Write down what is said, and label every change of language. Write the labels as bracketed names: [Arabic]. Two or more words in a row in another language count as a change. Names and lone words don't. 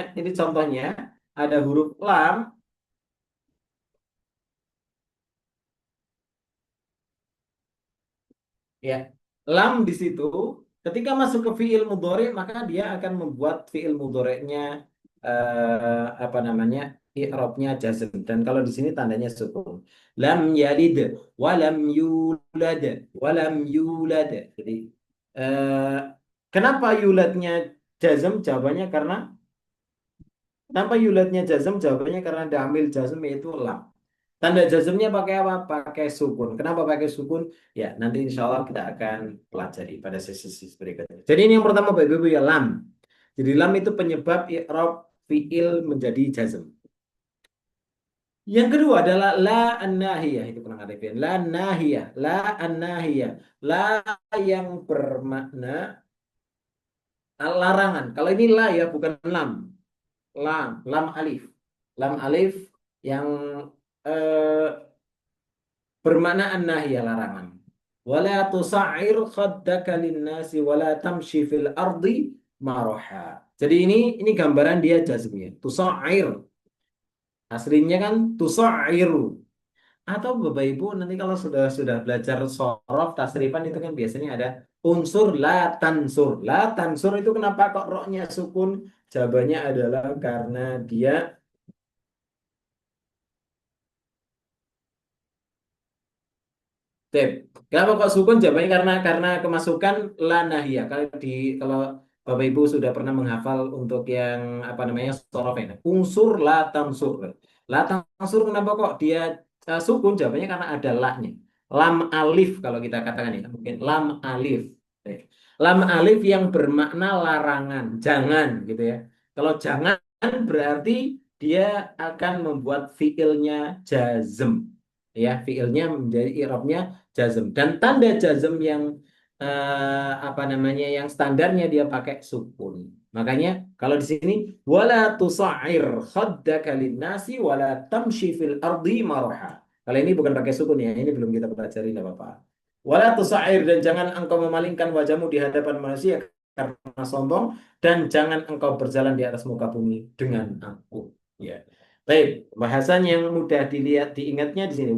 [Indonesian] Ini contohnya ada huruf lam ya. Lam di situ ketika masuk ke [Arabic] فعل مضارع [Indonesian] maka dia akan membuat fiil mudhari'nya apa namanya? I'rabnya jazm, dan kalau di sini tandanya sukun. [Arabic] لم يلد ولم يولد ولم يولد. [Indonesian] Jadi eh, kenapa yuladnya jazm? Jawabannya karena kenapa yuladnya jazm? Jawabannya karena ada [Arabic] عامل جزم [Indonesian] yaitu lam. Tanda jazmnya pakai apa? Pakai sukun. Kenapa pakai sukun? Ya, nanti [Arabic] إن شاء الله [Indonesian] kita akan pelajari pada sesi-sesi berikutnya. Jadi ini yang pertama Bapak Ibu ya, lam. Jadi lam itu penyebab [Arabic] إعراب فعل [Indonesian] menjadi jazm. Yang kedua adalah [Arabic] لا الناهية, [Indonesian] itu pernah ngarepin. [Arabic] لا ناهية لا الناهية. [Indonesian] La yang bermakna larangan. Kalau ini la ya, bukan lam. [Arabic] لام ألف. لام ألف [Indonesian] yang eh, bermakna an-nahiyah, larangan. [Arabic] ولا تصعر خدك للناس ولا تمش في الأرض مرحا. [Indonesian] Jadi ini gambaran dia jazmnya. Tusa'ir. Aslinya kan tusairu. Atau Bapak Ibu nanti kalau sudah belajar sorof tasrifan itu kan biasanya ada [Arabic] انصر لا تنصر. لا تنصر [Indonesian] itu kenapa kok roknya sukun? Jawabannya adalah karena dia tep. Kenapa kok sukun? Jawabannya karena kemasukan la nahiyah. Kalau Bapak Ibu sudah pernah menghafal untuk yang apa namanya sorof ini. [Arabic] انصر لا تنصر لا تنصر [Indonesian] kenapa kok dia sukun? Jawabannya karena ada la-nya. [Arabic] لام ألف [Indonesian] kalau kita katakan ya. Mungkin [Arabic] لام ألف. [Indonesian] Oke. [Arabic] لام ألف [Indonesian] yang bermakna larangan, jangan gitu ya. Kalau jangan berarti dia akan membuat fiilnya jazm. Ya, fiilnya menjadi i'rabnya jazm. Dan tanda jazm yang apa namanya yang standarnya dia pakai sukun. Makanya kalau di sini [Arabic] ولا تصعر خدك للناس ولا تمش في الأرض مرحا. [Indonesian] Kalau ini bukan pakai sukun ya, ini belum kita pelajari enggak apa-apa. [Arabic] ولا تصعر [Indonesian] dan jangan engkau memalingkan wajahmu di hadapan manusia karena sombong dan jangan engkau berjalan di atas muka bumi dengan aku. Ya. Baik, bahasan yang mudah dilihat diingatnya di sini.